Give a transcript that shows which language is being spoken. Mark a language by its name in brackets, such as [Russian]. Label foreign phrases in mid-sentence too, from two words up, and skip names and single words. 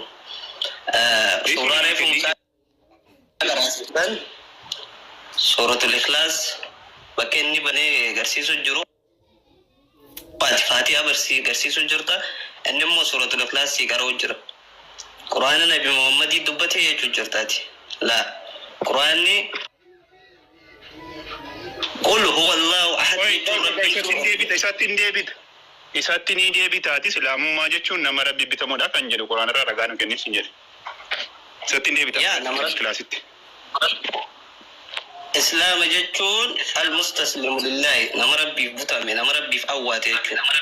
[Oromo] Suuraa reefumsaa agarsiisan suuratul Ikhlaas bakka inni banee agarsiisu jiru. Fatihaa agarsiisu jirta. Inni immoo suuratul Ikhlaas garuu jira. Qur'aana Nabi Muhammadii dubbate jechuun jirtaati. [Arabic] La Qur'aanni قل هو الله أحد. [Oromo] Isaatti ni deebitaati islaamummaa jechuun nama rabbi bitamuudha kan jedhu Qur'aana irraa ragaa nu kennis hin jedhe. Isaatti ni deebitaati kilaasitti. Islaama jechuun [Arabic] المستسلم لله [Oromo] nama rabbiif butame nama rabbiif awwaate jechuudha.